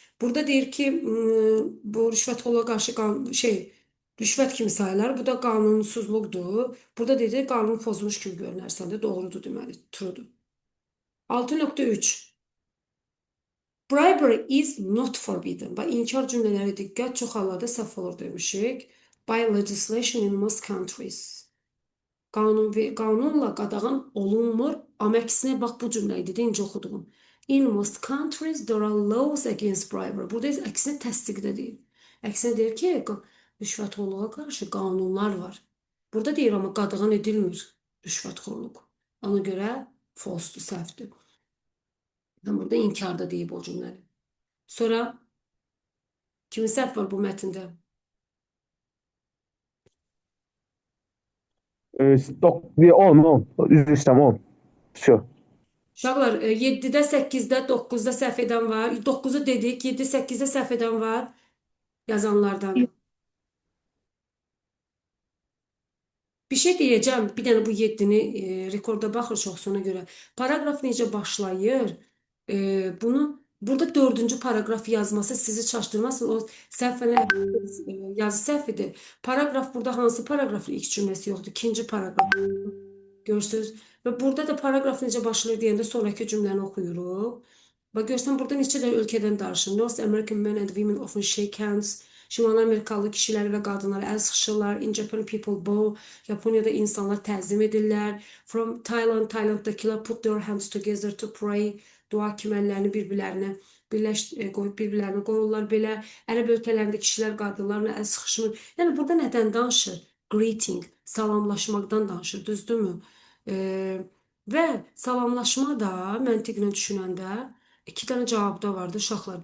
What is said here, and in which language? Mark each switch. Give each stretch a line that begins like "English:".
Azerbaijani: Burada deyir ki, bu rüşvətxorluğa qarşı rüşvət kimi sayılar. Bu da qanunsuzluqdur. Burada deyir, qanunu pozmuş kimi görünərsən də. Doğrudur deməli, truedur.
English: 6.3 Bribery is not forbidden.
Azerbaijani: Bax, inkar cümlələri diqqət, çox hallarda səhv olur demişik.
English: By legislation in most countries.
Azerbaijani: Qanunla qadağan olunmur. Amma əksinə bax bu cümlə idi, incə oxudum.
English: In most countries there are laws against bribery.
Azerbaijani: Burada əksinə təsdiqdə deyil. Əksinə deyir ki, rüşvətxorluğa qarşı qanunlar var. Burada deyir amma qadağan edilmir rüşvətxorluq. Ona görə false-dur, səhvdir. Burada inkarda deyib o cümləni. Sonra kimin səhv var bu mətndə? 10. Üzr istəyirəm 10. Şu. Uşaqlar 7-də, 8-də, 9-da səhv edən var. 9-u dedik, 7, 8-də səhv edən var yazanlardan. Bir şey deyəcəm, bir dənə bu 7-ni rekorda baxır çox sonra görə. Paragraf necə başlayır? Bunu burada 4-cü paragraf yazması sizi çaşdırmasın. O səhvənə yazı səhvidir. Paragraf burada hansı paragrafın ilk cümləsi yoxdur? İkinci paragraf. Görürsünüz. Və burada da paragraf necə başlayır deyəndə sonraki cümləni oxuyuruq. Bax görsən burada neçə də ölkədən danışır.
English: North American men and women often shake hands.
Azerbaijani: Şimali Amerikalı kişilər və qadınlar əl sıxışırlar.
English: In Japan people bow.
Azerbaijani: Yaponiyada insanlar təzim edirlər.
English: From Thailand, Thailanddakılar put their hands together to pray.
Azerbaijani: Dua kimi əllərini bir-birlərinə qoyub bir-birlərinə qoyurlar belə. Ərəb ölkələrində kişilər qadınlarla əl sıxışmır. Yəni burada nədən danışır? Greeting, salamlaşmaqdan danışır, düzdürmü? Və salamlaşma da məntiqlə düşünəndə iki dənə cavabda vardı uşaqlar.